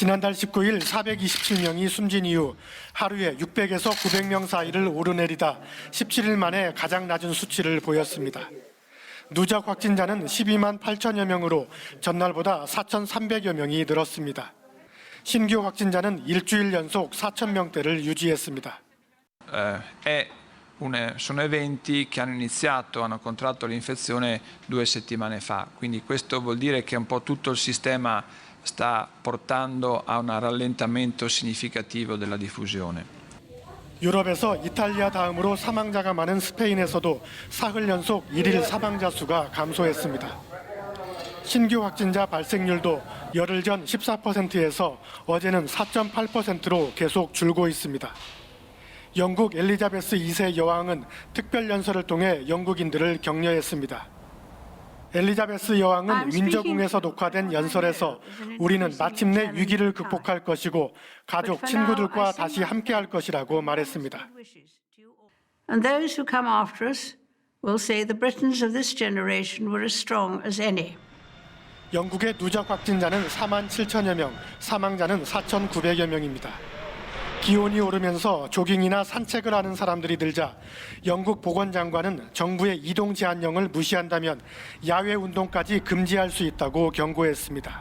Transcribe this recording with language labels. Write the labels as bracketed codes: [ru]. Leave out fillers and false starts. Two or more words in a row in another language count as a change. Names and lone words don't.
[ko] 지난달 19일 427명이 숨진 이후 하루에 600에서 900명 사이를 오르내리다 17일 만에 가장 낮은 수치를 보였습니다. 누적 확진자는 12만 8천여 명으로 전날보다 4,300여 명이 늘었습니다. 신규 확진자는 일주일 연속 4천 명대를 유지했습니다. [it] Sono eventi che hanno contratto l'infezione 2 settimane fa, quindi questo vuol dire che un po' tutto il sistema sta portando a un rallentamento significativo della diffusione. [ko] 유럽에서 이탈리아 다음으로 사망자가 많은 스페인에서도 사흘 연속 1일 사망자 수가 감소했습니다. 신규 확진자 발생률도 열흘 전 14%에서 어제는 4.8%로 계속 줄고 있습니다. 영국 엘리자베스 2세 여왕은 특별 연설을 통해 영국인들을 격려했습니다. 엘리자베스 여왕은 윈저궁에서 녹화된 연설에서 우리는 마침내 위기를 극복할 것이고 가족, 친구들과 다시 함께할 것이라고 말했습니다. [en] And those who come after us will say the Britons of this generation were as strong as any. [ko] 영국의 누적 확진자는 4만 7천여 명, 사망자는 4,900여 명입니다. 기온이 오르면서 조깅이나 산책을 하는 사람들이 늘자 영국 보건장관은 정부의 이동 제한령을 무시한다면 야외 운동까지 금지할 수 있다고 경고했습니다.